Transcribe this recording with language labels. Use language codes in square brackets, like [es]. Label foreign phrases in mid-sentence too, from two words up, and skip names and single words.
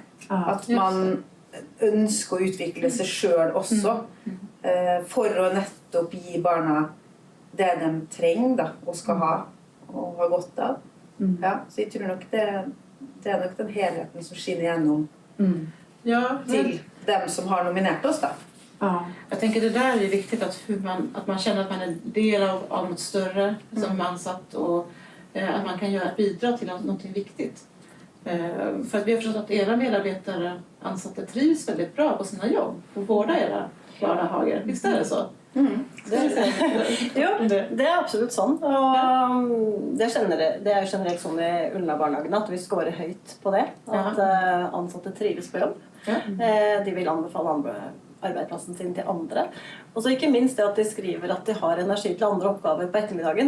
[no] At man ønsker å utvikle seg selv også, for å nettopp gi barna det de trenger da, og skal ha og har godt av. Ja, så jeg tror nok det er nok den helheten som skinner gjennom [sv] till dem som har nominerat oss då. Ja, jag tänker det där är viktigt att man känner att man är del av något större som ansatt, och att man kan bidra till något viktigt. För att vi har förstått att era medarbetare ansatte trivs väldigt bra på sina jobb på båda era barnehager. Visst är det så? [no] Jo, det er absolutt sånn, og det er generelt sånn i Ullna-barnehagen at vi scorer høyt på det, at ansatte trives på jobb. De vil anbefale arbeidsplassen sin til andre. Og så ikke minst det at de skriver at de har energi til andre oppgaver på ettermiddagen.